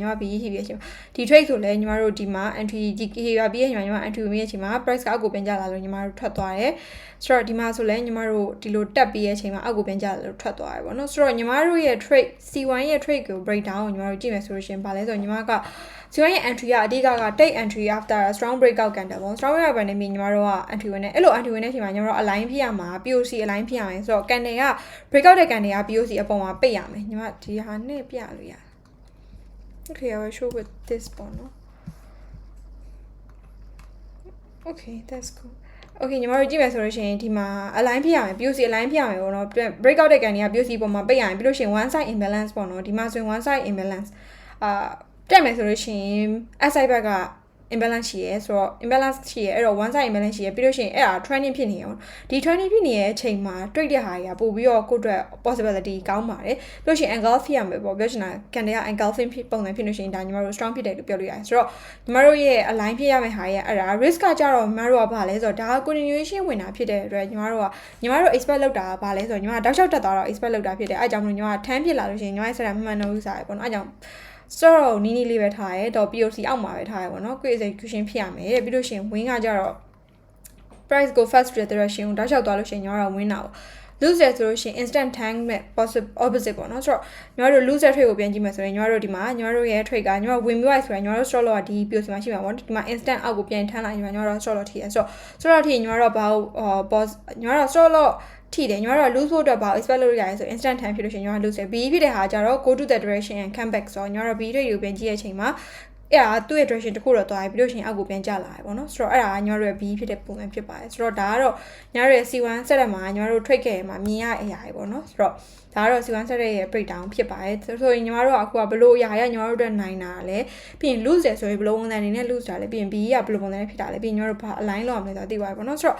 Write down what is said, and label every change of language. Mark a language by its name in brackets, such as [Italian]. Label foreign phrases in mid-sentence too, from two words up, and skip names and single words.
[Burmese] မ BE ရှိပြီးရချိန်ဒီ trade ဆိုလဲညီမတို့ဒီမှာ entry ဒီ KR ပြီးရချိန်မှာညီမ entry ဝင်ရချိန်မှာ price ကအောက်ကိုပြန်ကျလာလို့ညီမတို့ထွက်သွားတယ်ဆို တော့ဒီမှာဆိုလဲညီမတို့ဒီလိုတက်ပြီးရချိန်မှာအောက်ကိုပြန်ကျလာလို့ထွက်သွားတယ်ပေါ့နော်ဆိုတော့ညီမတို့ရဲ့ trade C1 ရဲ့ trade ကို break down ကိုညီမတို့ကြည့်မယ်ဆိုလို့ရှိရင်ဗာလဲဆိုတော့ညီမက [English] So your entry [Burmese] ကအဓိက [English] take entry after a strong breakout candle [Burmese] ပေါ့ [English] strong breakout [Burmese] ကနေပြီးညီမတို့က entry ဝင်နေအဲ့လို entry ဝင်တဲ့အချိန်မှာညီမတို့ align ဖြစ်ရမှာ [English] POC align [Burmese] ဖြစ်ရမယ်ဆိုတော့ candle က breakout တဲ့ candle က POC အပေါ်မှာပိတ်ရမယ်ညီမဒီဟာနဲ့ပြလို့ရ [English] Okay I will show with this [Burmese] ပေါ့နော် [English] Okay that's cool Okay [Burmese] ညီမတို့ကြည့်မယ်ဆိုလို့ရှိရင်ဒီမှာ align ဖြစ်ရမယ် [English] POC align [Burmese] ဖြစ်ရမယ်ပေါ့နော် breakout တဲ့ candle က POC ပေါ်မှာပိတ်ရမယ်ပြီးလို့ရှိရင် [English] one side imbalance [Burmese] ပေါ့နော်ဒီမှာဆိုရင် [English] one side imbalance [Burmese] တက်မယ်ဆိုလို့ရှိရင် SI ဘက်က imbalance ရှိရဲဆိုတော့ imbalance ရှိရဲအဲ့တော့ one side imbalance ရှိရဲပြီးလို့ရှိရင်အဲ့ဒါ trending ဖြစ်နေရောဒီ trending ဖြစ်နေရဲ့အချိန်မှာတွေ့တဲ့ဟာကြီးကပို့ပြီးတော့ကိုယ့်အတွက် possibility ကောင်းပါတယ်ပြီးလို့ရှိရင် engulf ဖြစ်ရမယ်ပေါ့ပြောချင်တာ candle က engulfing ဖြစ်ပုံစံဖြစ်လို့ရှိရင်ဒါညီမတို့ strong ဖြစ်တယ်လို့ပြောလို့ရတယ်ဆိုတော့ညီမတို့ရဲ့ align ဖြစ်ရမယ့်ဟာကြီးကအဲ့ဒါ risk ကကြတော့ညီမတို့ကဘာလဲဆိုတော့ဒါ continuation ဝင်တာဖြစ်တဲ့အတွက်ညီမတို့ expect လုပ်တာကဘာလဲဆိုတော့ညီမတောက်လျှောက်တက်သွားတော့ expect လုပ်တာဖြစ်တယ်အဲ့ကြောင့်မလို့ညီမ10ဖြစ်လာလို့ရှိရင်ညီမရဲ့ set မှန်တော့ယူစားရပေါ့နော်အဲ့ကြောင့်ဆိုတော့နီးနီးလေးပဲထားရဲတော့ POC အောက်မှာပဲထားရဲပေါ့နော် [English] quick execution [Burmese] ဖြစ်ရမယ်တဲ့ပြီးလို့ရှိရင် win ကကြတော့ price ကို [English] fast direction [Burmese] ကိုတောက်လျှောက်သွားလို့ရှိရင်ညီမတို့ win တာပေါ့ lose ရဆိုလို့ရှိရင် [English] instant tank [Burmese] မဲ့ opposite ပေါ့နော်ဆိုတော့ညီမတို့ [English] lose trade [Burmese] ကိုပြန်ကြည့်မယ်ဆိုရင်ညီမတို့ဒီမှာညီမတို့ရဲ့ trade ကညီမတို့ win ပြီးသွားဆိုရင်ညီမတို့ [English] stop loss [Burmese] ကဒီ POC မှာရှိမှာပေါ့ဒီမှာ instant အောက်ကိုပြန်ထမ်းလာညီမတို့ [English] stop loss [Burmese] ထိရဆိုတော့ထိညီမတို့ဘာလို့ညီမတို့ [English] stop loss [Burmese] ထိတယ်ညီမတို့ lose ဖို့အတွက်ဘာ expect လုပ်ရရဲဆို [English] instant time [Burmese] ဖြစ်လို့ရှိရင်ညီမ တို့ lose တယ် B ဖြစ်တဲ့ဟာကြတော့ [English] go to the direction and come back [Burmese] ဆိုတော့ညီမတို့ B trade ကိုပြန်ကြည့်တဲ့အချိန်မှာအဲ့ဒါသူ့ရဲ့ direction တစ်ခုတော့သွားပြီးလို့ရှိရင်အောက်ကိုပြန်ကျလာတယ်ပေါ့နော်ဆိုတော့အဲ့ဒါညီမတို့ရဲ့ B ဖြစ်တဲ့ပုံစံဖြစ်ပါတယ်ဆိုတော့ဒါကတော့ညီမတို့ရဲ့ C1 set မှာညီမတို့ trade ခဲ့ရမှာမြင်ရတဲ့အရာတွေပေါ့နော်ဆို တော့ဒါကတော့ C1 set ရဲ့ breakdown ဖြစ်ပါတယ်ဆိုရင်ညီမတို့ကအခုကဘလို့အရာရညီမတို့အတွက်နိုင်တာလဲပြီးရင် lose တယ်ဆိုရင်ဘလို့ပုံစံအနေနဲ့ lose တာလဲပြီးရင် B ကဘလို့ပုံစံနဲ့ဖြစ်တာလဲပြီးရင်ညီမတို့ဘာ align လုပ်ရမလဲဆိုတာသိပါတယ်ပေါ့နော်ဆိုတော့